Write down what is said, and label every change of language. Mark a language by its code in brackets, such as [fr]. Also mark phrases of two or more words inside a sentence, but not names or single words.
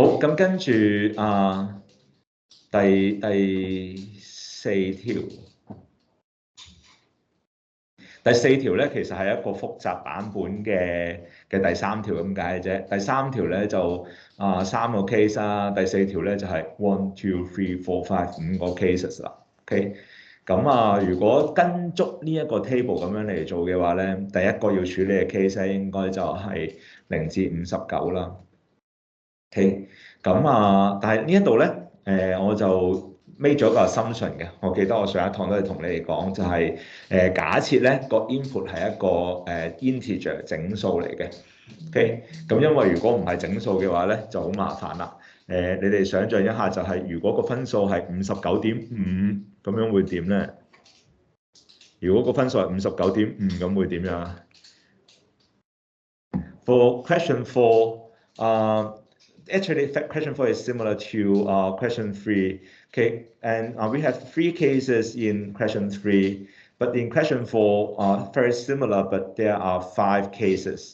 [yue] 好，咁跟住第四條。第四條咧，其實係一個複雜版本嘅第三條咁解嘅啫。第三條咧就三個 case 啦，第四條咧就係 [en] one two three four five [yue] 5個 cases 啦。OK，咁如果跟足呢一個 table 咁樣嚟做嘅話咧，第一個要處理嘅 case 咧應該就係0至59啦。OK，但係呢一度咧，我就 make 咗個 assumption 嘅。我記得我上一堂都係同你哋講，就係假設咧個 input 係一個integer 整數嚟嘅。OK，咁因為如果唔係整數嘅話咧，就好麻煩啦。你哋想象一下，就係如果個分數係59.5咁樣會點咧？如果個分數係59.5咁會點樣啊 [en] ？For question 4, actually, question 4 is similar to question 3. Okay, and we have 3 cases in question 3, but in question 4 are very similar, but there are 5 cases.